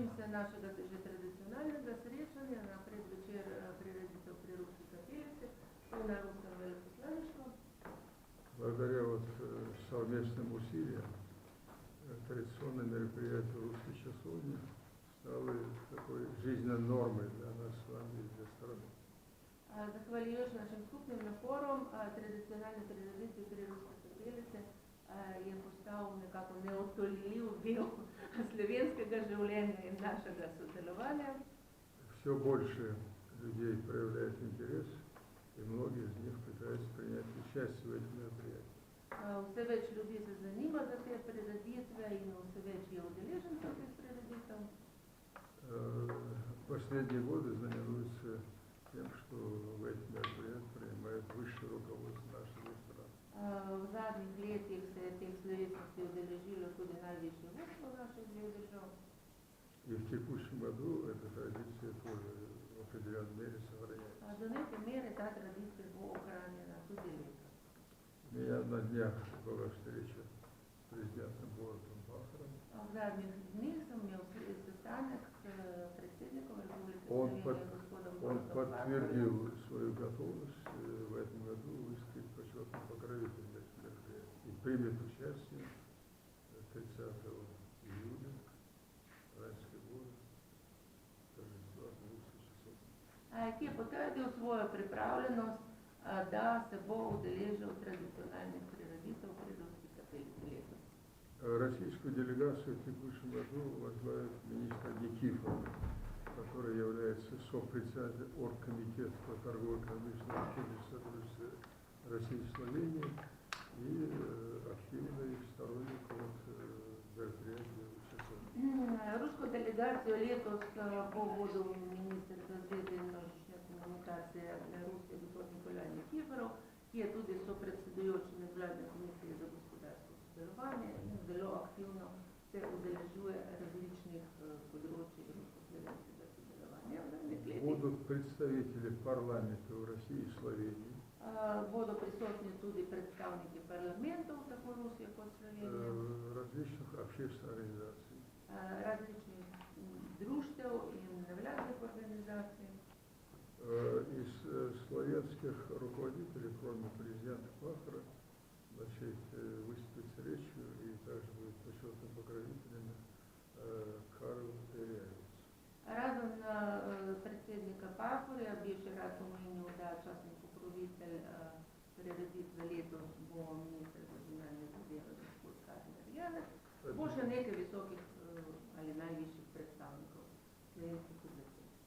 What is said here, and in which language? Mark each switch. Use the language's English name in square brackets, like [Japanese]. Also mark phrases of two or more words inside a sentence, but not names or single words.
[Slovenian] našega že tradicionalnega srečanja na predvečer prireditev pri Ruski kapelici in na Ruskem veleposlaništvu. [Russian] Благодаря совместным усилиям традиционное мероприятие русской часовни стало такой жизненной нормой для нас с вами и для страны. [Slovenian] Zahvaljujoč našim skupnim naporom, tradicionalne prireditve pri Ruski kapelici je postal nekako neodtoljiv del slovenskega življenja in našega sodelovanja. [Russian] Все больше людей проявляет интерес, и многие из них пытаются принять участие в этом мероприятии. [Slovenian] Vse več ljudi se zanima za te prireditve in vse več je udeležencev teh prireditev. [Russian] Последние годы знаменуются тем, что в этих мероприятиях принимает высшее руководство нашей страны. [Slovenian] V zadnjih letih se je teh slovesnosti udeležilo tudi najvišje vodstvo naših dveh držav. [Russian] И в текущем году эта традиция тоже в определенной мере сохраняется. [Slovenian] Do neke mere ta tradicija bo ohranjena tudi letos. [Russian] У меня на днях была встреча с президентом Бориsom Пахаром. [Slovenian] V zadnjih dneh sem imel sestanek s predsednikom Republike Slovenije, gospodom Borisom [Russian] Он [Slovenian] Pahorjem. [Russian] подтвердил свою готовность в этом году выступить почетным покровителем этих мероприятий и примет участие 30 июля Райской горы, торжества Русской часовни. [Slovenian] Ki je potrdil svojo pripravljenost, da se bo udeležil tradicionalnih prireditev pri Ruski kapelici letos. [Russian] Российскую делегацию в текущем году возглавит министр Никифоров, который является сопредседателем оргкомитета по торгово-экономическому сотрудничеству России и Словении и активный сторонник мероприятия часовни. [Slovenian] Rusko delegacijo letos bo vodil minister za zveze in množične komunikacije Ruske, gospod Nikolaj Nikiforov, ki je tudi sopredsedujoči medvladne komisije za gospodarsko sodelovanje in zelo aktivno se udeležuje različnih področij rusko-slovenskega sodelovanja. [Russian] Будут представители парламента в России и Словении. [Slovenian] Bodo prisotni tudi predstavniki parlamentov, tako Rusije kot Slovenije. [Russian] Различных общественных организаций. [Slovenian] Različnih društev in nevladnih organizacij. [Russian] Из словенских руководителей, кроме президента Пахара, выступит с речью и также будет почетным покровителем Карл Теряевец. [Slovenian] Razen predsednika Pahorja bi še rad omenil, da častni pokrovitelj prireditve letos bo minister za zunanje zadeve gospod Karl Terjaevec, bo še nekaj visokih ali najvišjih predstavnikov slovenskih oblasti.